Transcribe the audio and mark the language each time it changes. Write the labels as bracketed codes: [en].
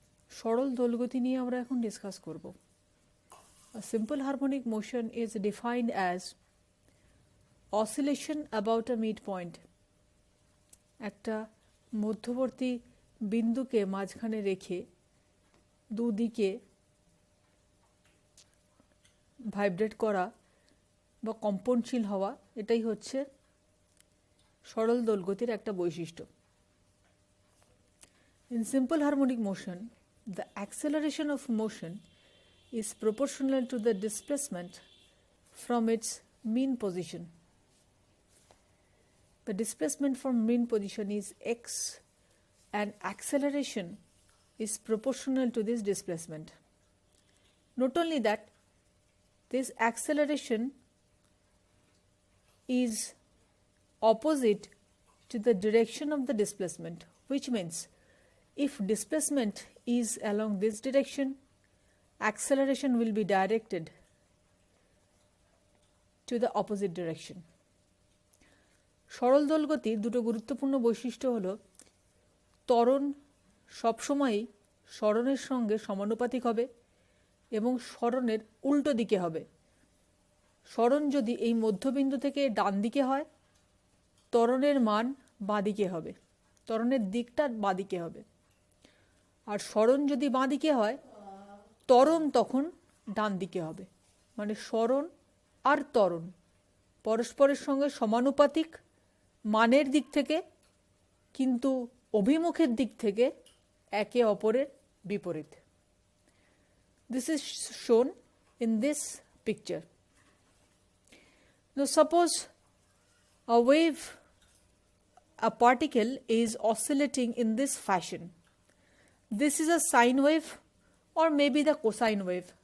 [bn] সরল দোলগতি নিয়ে আমরা এখন ডিসকাস করব। [en] A simple harmonic motion is defined as oscillation about a midpoint. [bn] একটা মধ্যবর্তী বিন্দুকে মাঝখানে রেখে দুদিকে ভাইব্রেট করা বা কম্পনশীল হওয়া, এটাই হচ্ছে সরল দোলগতির একটা বৈশিষ্ট্য। [en] In simple harmonic motion, the acceleration of motion is proportional to the displacement from its mean position. The displacement from mean position is x and acceleration is proportional to this displacement. Not only that, this acceleration is opposite to the direction of the displacement, which means if displacement is along this direction, acceleration will be directed to the opposite direction. [bn] সরল দোলগতির দুটো গুরুত্বপূর্ণ বৈশিষ্ট্য হলো ত্বরণ সবসময়ই সরণের সঙ্গে সমানুপাতিক হবে এবং সরণের উল্টো দিকে হবে। সরণ যদি এই মধ্যবিন্দু থেকে ডান দিকে হয়, ত্বরণের মান বাঁদিকে হবে, ত্বরণের দিকটা বাঁদিকে হবে। আর সরণ যদি বাঁদিকে হয়, ত্বরণ তখন ডান দিকে হবে। মানে সরণ আর ত্বরণ পরস্পরের সঙ্গে সমানুপাতিক মানের দিক থেকে, কিন্তু অভিমুখের দিক থেকে একে অপরের বিপরীত। [en] This is shown in this picture. Now suppose a particle is oscillating in this fashion. This is a sine wave or maybe the cosine wave.